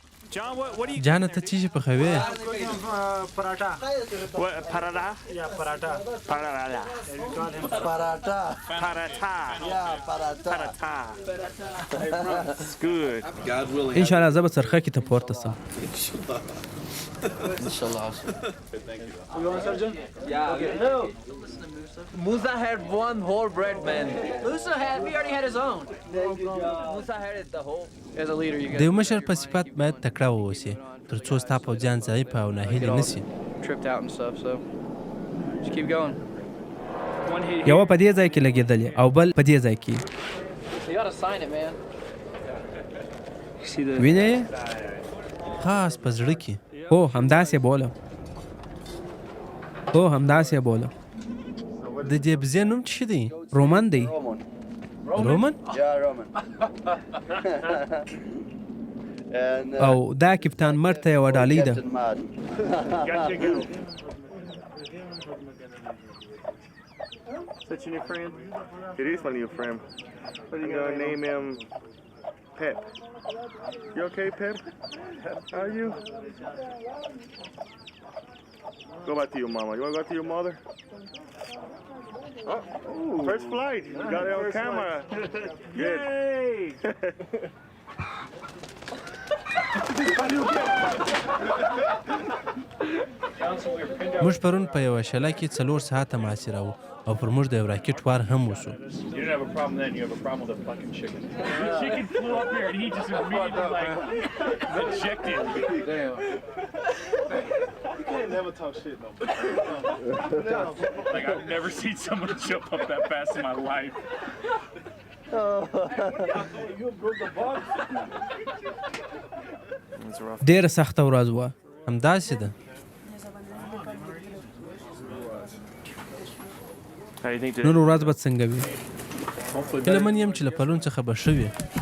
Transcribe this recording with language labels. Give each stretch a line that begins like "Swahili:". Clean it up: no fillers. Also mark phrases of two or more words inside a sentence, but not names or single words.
English: John, what do you...
Pashto: جانه ته څه شي پخوې؟
English: Paratha. What, parada? Yeah, paratha. Parada. We call him Paratha. Parata. Yeah, paratha. Parata. It's good. God willing.
Arabic: ان شاء الله
Pashto: زه به څرخه کې ته پورته سم.
English: Inshallah. You want surgeon? Yeah. Okay. No. Musa had one whole bread, man. Musa already had his own. Musa had it the whole. As a leader, you
Pashto: د یو مشر په صفت باید تکړه واوسې تر څو ستا پوځیان ضعیف او ناهیلي نه سي.
English: tripped out and stuff, so just keep going.
Pashto: یوه په دې ځای کې لګېدلې او بل په دې ځای کې.
English: You gotta sign it, man.
Pashto: وینې یې؟ خاص په زړه کې. هو همداسې بوله. هو همداسې بوله. د دې بزې نوم څه دی؟ رومن دی. رومن؟
English: Yeah, Roman. And,
Pashto: او دا کپتان مر ته یوه ډالۍ ده.
English: Captain Mad. Such a new friend? It is my new friend. I'm gonna name him Pep. You okay, Pep? How are you? Go back to your mama. You wanna go back to your mother? Oh, first flight. You got it on camera. Good. Yay!
Pashto: موږ پرون په یوه شله کې 4 ساعته محاصره وو او پر موږ د یو راکټ وار هم وشو.
English: You didn't have a problem then, you have a problem with a fucking chicken. The chicken flew up here and he just immediately like ejected. Damn. You can't never talk shit no more. Like I've never seen someone jump up that fast in my life.
Pashto: ډېره سخته ورځ وه. همداسې ده. نن ورځ به څنګه وي؟ هیله من یم چې له پرون څخه به ښه وي.